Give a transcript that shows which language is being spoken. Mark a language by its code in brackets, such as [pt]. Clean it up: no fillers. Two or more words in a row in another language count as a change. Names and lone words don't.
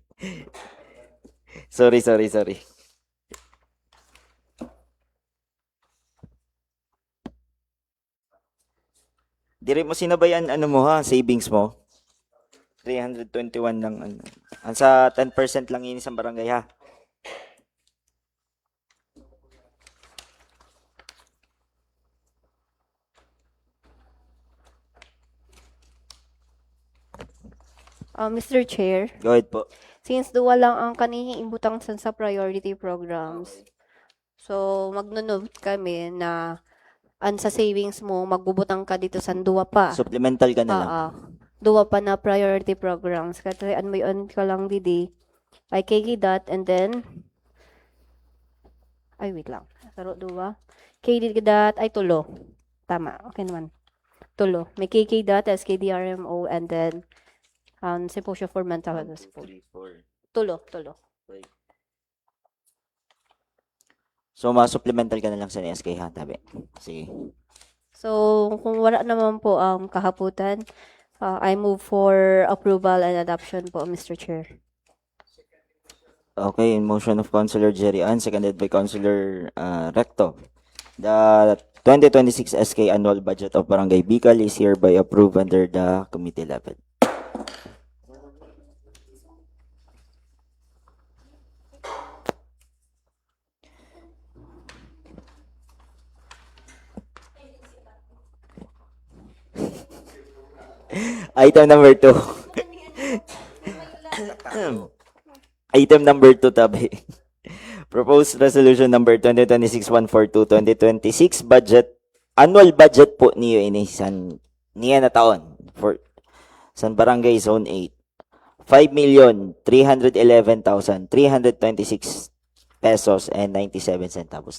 [bik] sorry. Dire mo sinabayan ano mo ha, savings mo. 321 lang ano. [tl] Ang sa 10% lang yun isang barangay ha. [en] Mr. Chair, Go ahead po. [bik] since duwa lang ang kanihing imbutang sa [en] priority programs, [bik] so magnunod kami na an sa savings mo, magbubutang ka dito sa duwa pa. Supplemental ka na lang. Duwa pa na [en] priority programs. [bik] Kasi an may on ka lang didi. Ay KG [en] and then, [bik] ay wait lang. Saro duwa. KG ay tulo. Tama. Okay naman. Tulo. May KK SKDRMO, [en] and then, Symposium for Mental Health. 3, 4. [bik] Tulo. So, ma-supplemental ka na lang sa SK ha, tabi. Sige. So, kung wala naman po ang kahaputan, [en] I move for approval and adoption po, Mr. Chair. Okay, in motion of Councilor Jerry Ann, seconded by Councilor Recto. The 2026 SK annual budget of Barangay Bicol is hereby approved under the committee level. Item number 2. Item number 2, [bik] tabi. [en] Proposed resolution number 2026-142, 2026 budget, annual budget [bik] po niyo inisan niya na taon [en] for San Barangay Zone 8. 5,311,326 pesos and 97 centavos.